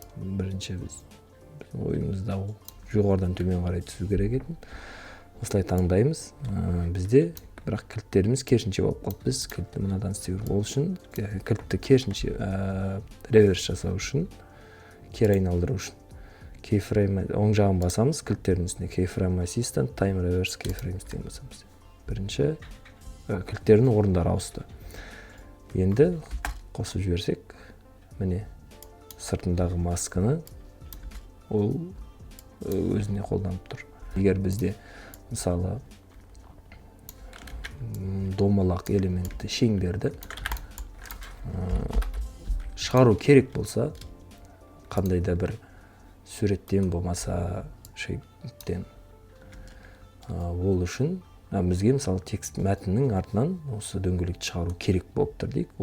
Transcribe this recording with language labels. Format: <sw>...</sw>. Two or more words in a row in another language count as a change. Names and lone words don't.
<kk>Бірінші біз ойымызда жоғарыдан төмен қарай түсу керек етін. осылай таңдаймыз. Бізде бірақ кілттеріміз керісінше болып қалды. Біз кілтті мынадан істеу керек. Ол үшін кілтті керісінше реверс жасау үшін, кері айналдыру үшін keyframe оң жағын басамыз, кілттердің үстіне</kk> <en>keyframe assistant, time reverse keyframes</en> <kk>деген басамыз. Бірінші кілттердің орындары ауысты. Енді қосып жіберсек, міне сыртындағы масканы ол өзіне қолданып тұр. Егер бізде мысалы домалақ элементті шеңберді шығару керек болса, қандай да бір суреттен болмаса шейптен, ол үшін бізге мысалы текст мәтіннің артынан осы дөңгелекті шығару керек болып тұр дейік.</kk>